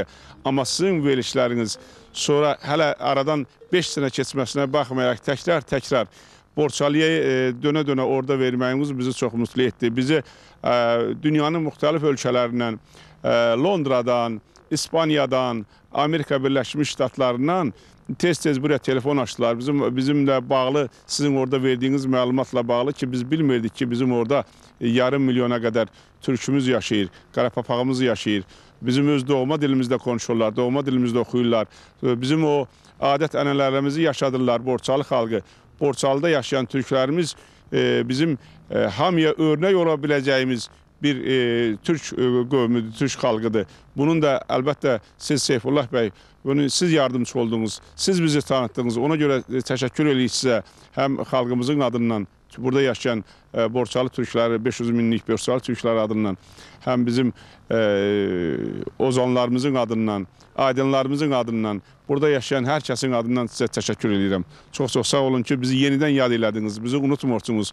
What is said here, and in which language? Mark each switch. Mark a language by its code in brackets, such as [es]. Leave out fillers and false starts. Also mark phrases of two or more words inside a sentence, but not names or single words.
[tr] Ama sizin verilişleriniz sonra hele aradan 5 sene geçmesine bakmayarak tekrar Borçalı'ya döne orada verməyimiz bizi çok mutlu etti. Bizi dünyanın muhtelif ölkəlerinden, Londra'dan, İspanya'dan, Amerika Birleşmiş Ştatlarından tez buraya telefon açtılar. [az] Bizimle bağlı, sizin orada verdiğiniz məlumatla bağlı ki biz bilmirdik ki bizim orada yarım milyona kadar Türkümüz yaşayır, Qarapapağımız yaşayır. [tr] Bizim öz doğma dilimizde konuşurlar, doğma dilimizde okuyurlar. [az] Bizim o adet ənənələrimizi yaşadırlar Borçalı xalqı. [tr] Borçalıda yaşayan Türklerimiz bizim hamıya örnek olabileceğimiz bir Türk [az] qövmüdür, Türk xalqıdır. Bunun da əlbəttə siz Seyfullah bəy, bunu siz yardımcı oldunuz, siz bizi tanıttınız. [tr] Ona göre teşekkür edirik size hem [az] xalqımızın adından, burada yaşayan Borçalı Türkləri, 500 minlik Borçalı Türkləri adından, hem bizim ozanlarımızın adından, aydınlarımızın adından, burada yaşayan hər kəsin adından sizə təşəkkür edirəm. Çox sağ olun ki, bizi yenidən yad elədiniz, bizi unutmursunuz.